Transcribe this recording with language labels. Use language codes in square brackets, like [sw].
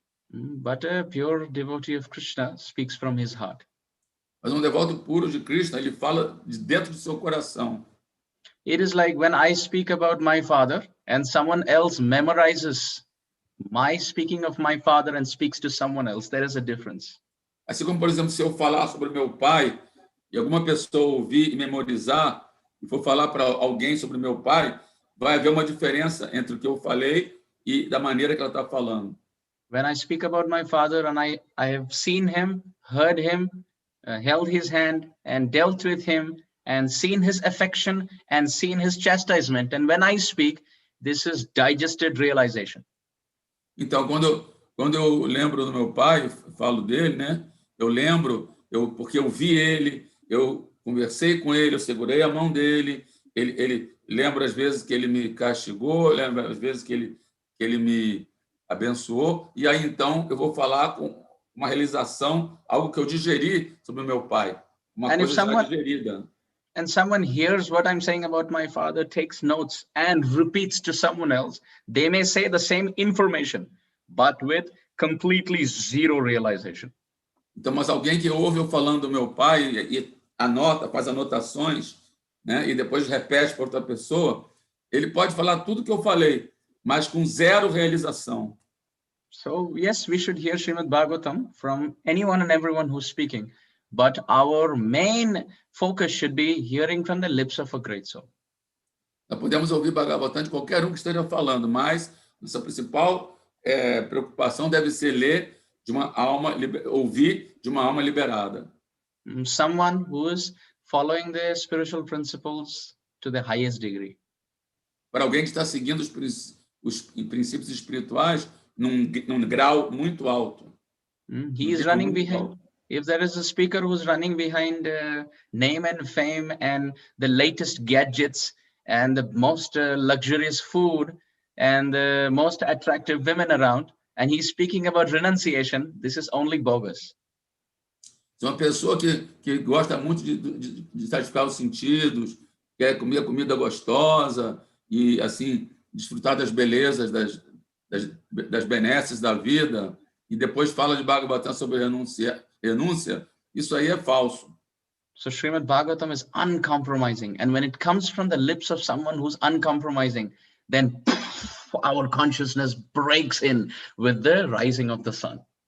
[en] But a pure devotee of Krishna speaks from his heart. [pt] Mas devoto puro de Krishna, ele fala de dentro do seu coração. [en] It is like when I speak about my father and someone else memorizes my speaking of my father and speaks to someone else, there is a difference. [pt] Assim como, por exemplo, se eu falar sobre meu pai e alguma pessoa ouvir e memorizar e for falar para alguém sobre meu pai, vai haver uma diferença entre o que eu falei e da maneira que ela está falando. [en] When I speak about my father and I have seen him, heard him, held his hand and dealt with him and seen his affection and seen his chastisement. And when I speak, this is digested realization. [pt] Então, quando eu lembro do meu pai, falo dele, né? Eu lembro, porque eu vi ele, eu conversei com ele, eu segurei a mão dele, ele lembra às vezes que ele me castigou, lembra às vezes que ele me abençoou, e aí então eu vou falar com uma realização, algo que eu digeri sobre o meu pai, uma coisa já digerida. [en] And someone hears what I'm saying about my father, takes notes and repeats to someone else, they may say the same information, but with completely zero realization. [pt] Então, mas alguém que ouve eu falando do meu pai e anota, faz anotações, né, e depois repete para outra pessoa, ele pode falar tudo que eu falei, mas com zero realização. [en] So, yes, we should hear Srimad Bhagavatam from anyone and everyone who's speaking. But our main focus should be hearing from the lips of a great soul. [pt] Nós podemos ouvir Bhagavatam de qualquer um que esteja falando, mas nossa principal preocupação deve ser ler de uma alma, ouvir de uma alma liberada. [en] Someone who is following the spiritual principles to the highest degree. [pt] Para alguém que está seguindo os princípios espirituais num grau muito alto. [en] He is running behind. If there is a speaker who's running behind name and fame and the latest gadgets and the most luxurious food and the most attractive women around, and he's speaking about renunciation, this is only bogus. [pt] Se uma pessoa que gosta muito de satisfazer os sentidos, quer comer comida gostosa e assim desfrutar das belezas, das benesses da vida, e depois fala de Bhagavatam sobre renúncia, isso aí é falso. [en] So Srimad Bhagavatam is uncompromising, and when it comes from the lips of someone who's uncompromising, then our consciousness breaks in with the rising of the sun.